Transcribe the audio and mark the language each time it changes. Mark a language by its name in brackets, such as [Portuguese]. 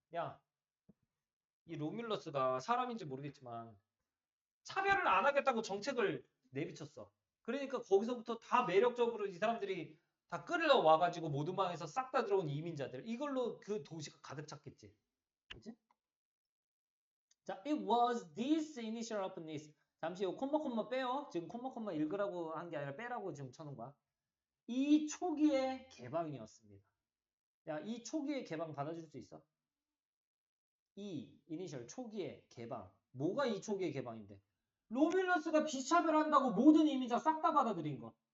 [Korean] 야, 이 로뮬러스가 사람인지 모르겠지만 차별을 안 하겠다고 정책을 내비쳤어. 그러니까 거기서부터 다 매력적으로 이 사람들이 다 끌려와가지고 모든 방에서 싹 다 들어온 이민자들. 이걸로 그 도시가 가득 찼겠지. 그치? 자, [English] it was this initial openness. [Korean] 잠시 요 콤마 빼요. 지금 콤마 읽으라고 한 게 아니라 빼라고 지금 쳐놓은 거야. 이 초기의 개방이었습니다. 야, 이 초기의 개방 받아줄 수 있어? 이 이니셜 초기의 개방. 뭐가 이 초기의 개방인데? 로밀러스가 비차별한다고 모든 이민자 싹 다 받아들인 거.